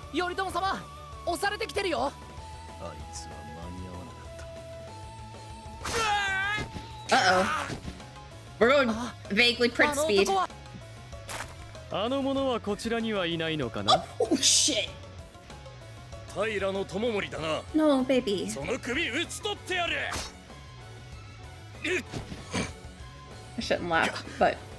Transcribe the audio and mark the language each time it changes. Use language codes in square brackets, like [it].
[ja] 頼朝様、押されてきてるよ。あいつは間に合わなかった。 [en] Uh-oh. We're going vaguely print speed. [ja] あの者はこちらにはいないのかな？ [en] Oh shit. [ja] 平の友盛だな。 [en] No, baby. [ja] その首打ち取ってやる。 [en] I shouldn't laugh, but.